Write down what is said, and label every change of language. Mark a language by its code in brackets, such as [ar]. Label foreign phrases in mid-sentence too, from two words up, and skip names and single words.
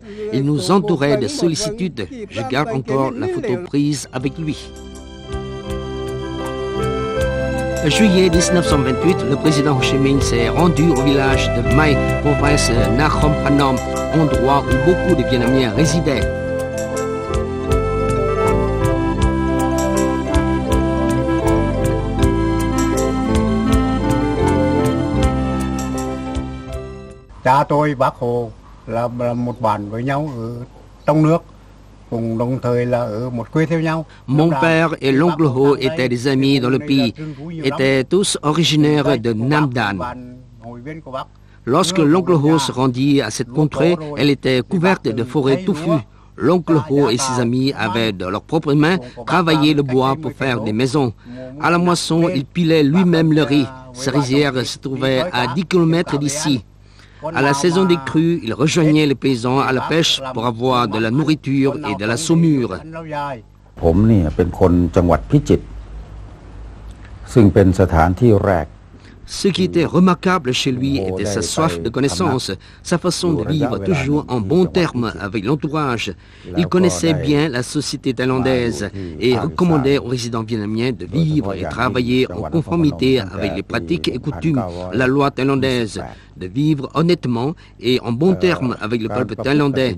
[fr] Il nous entourait de sollicitude. Je garde encore la photo prise avec lui. En juillet 1928, le président Ho Chi Minh s'est rendu au village de Mai, province Nakhon Phanom, endroit où beaucoup de Vietnamiens résidaient. [vi] Cha tôi, bác Hồ là một bản với nhau ở trong nước. [fr] Mon père et l'oncle Ho étaient des amis dans le pays, étaient tous originaires de Nam Dan. Lorsque l'oncle Ho se rendit à cette contrée, elle était couverte de forêts touffues. L'oncle Ho et ses amis avaient de leurs propres mains travaillé le bois pour faire des maisons. À la moisson, il pilait lui-même le riz. Sa rizière se trouvait à 10 km d'ici. À la saison des crues, il rejoignait les paysans à la pêche pour avoir de la nourriture et de la saumure. [th] ผมเนี่ยเป็นคนจังหวัดพิจิตรซึ่งเป็นสถานที่แรก [fr] Ce qui était remarquable chez lui était sa soif de connaissance, sa façon de vivre toujours en bons termes avec l'entourage. Il connaissait bien la société thaïlandaise et recommandait aux résidents vietnamiens de vivre et travailler en conformité avec les pratiques et coutumes, la loi thaïlandaise, de vivre honnêtement et en bons termes avec le peuple thaïlandais.